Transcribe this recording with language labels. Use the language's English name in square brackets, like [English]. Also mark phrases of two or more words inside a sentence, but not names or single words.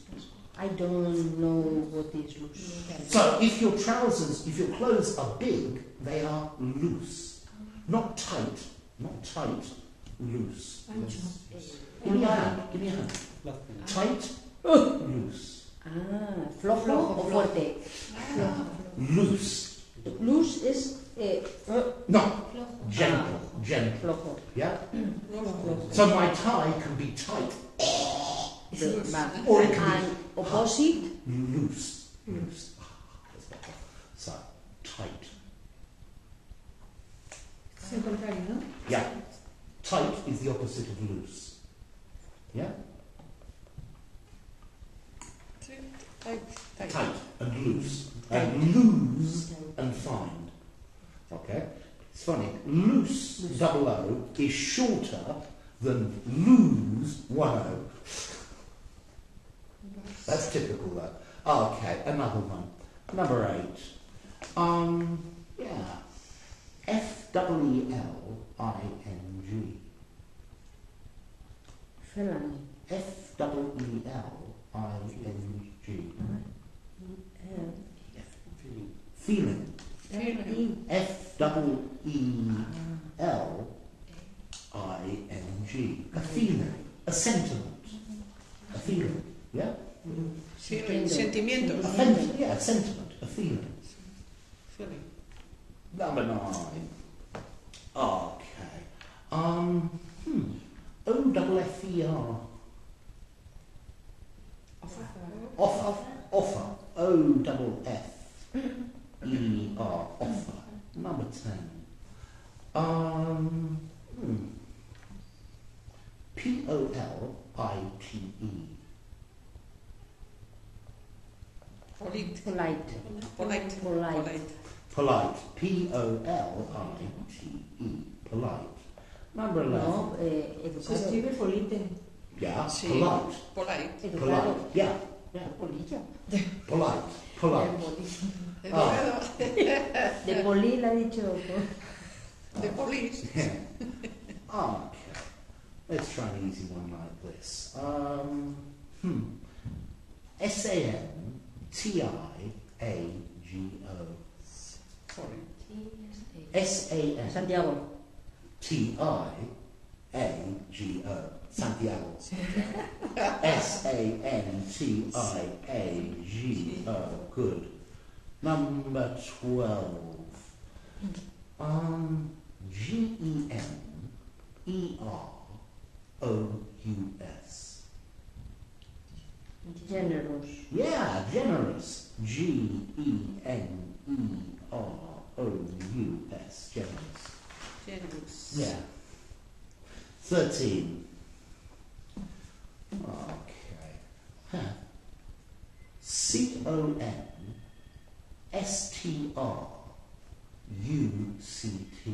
[English] I don't know what is loose. So if your trousers, if your clothes are big, they are loose. Not tight. Not tight. Loose. Give me a hand. Give me a hand. Tight. Loose. [Spanish] Flojo o fuerte. [English] Loose. Loose is No. [Spanish] Flojo. [English] Gentle. Gentle. [Spanish] flojo. [English] Yeah? [Spanish] Flojo. [English] So my tie can be tight. Or it can And opposite. be loose. Loose. That's better. So, tight. [Spanish] Es el contrario, ¿no? [English] Yeah. Tight is the opposite of loose. Yeah? Tight and loose. And lose and find. Okay? It's funny. Loose, double O, is shorter than lose, 1O. That's typical though. Okay, another one. Number 8. Yeah. F-E-E-L-I-N-G. Felony. F-E-E-L-I-N-G. Feeling. Feeling. F-E-E-L-I-N-G. A feeling. A sentiment. A feeling. Yeah? Feeling. Sentimientos. A yeah, a sentiment. A feeling. Feeling. Number 9. Okay. O-F-F-E-R. Offer. Offer. O-F-F-E-R. Offer. Number 10. P-O-L-I-T-E. Polite. Polite. Polite. Polite. Polite. P-O-L-I-T-E. Polite. Number 11. No, [Spanish] Se educado. escribe folite. [English] Yeah, [Spanish] Sí. [English] polite. Polite. [Spanish] Educado. [English] Polite. Yeah. Yeah. [Spanish] Polilla. [English] Polite. Polite. [Spanish] Educado. De poli la ha dicho. De police. [English] Yeah. Okay. Let's try an easy one like this. S-A-N-T-I-A-G-O. Sorry. S-A-N-T-I-A-G-O. Santiago. Santiago. S-A-N-T-I-A-G-O. Good. Number 12. G-E-N-E-R-O-U-S. Generous. Yeah, generous. G-E-N-E-R-O-U-S. Generous. Generous. Yeah. 13. Okay. Huh. C-O-N-S-T-R-U-C-T.